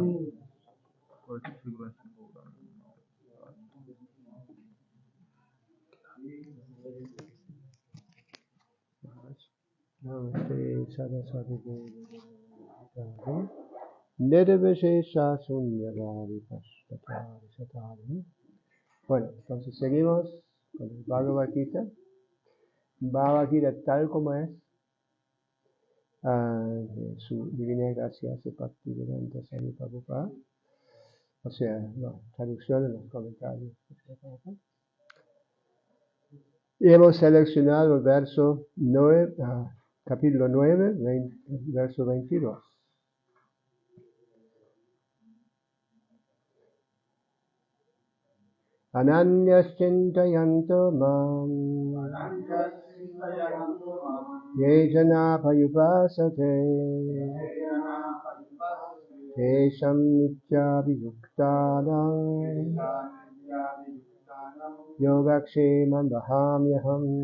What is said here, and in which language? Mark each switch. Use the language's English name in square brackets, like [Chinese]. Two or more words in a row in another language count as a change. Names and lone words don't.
[Sanskrit] Lord Shri Vaishnav Gauranga. Namaste Saraswati Devi Nirvishesha Sunyavadi Pashtari Satari. [Spanish] Bueno, entonces seguimos con el Bhagavad Gita. Bhagavad Gita tal como es, de su divina gracia Bhaktivedanta Swami Prabhupada. O sea, la traducción en los comentarios. Y hemos seleccionado el verso 9, capítulo 9, verso 22. [Sanskrit] Ananyaschintayanto mam ye jana payupasate tesham nityabhiyuktanam yogakshemam vahamyaham.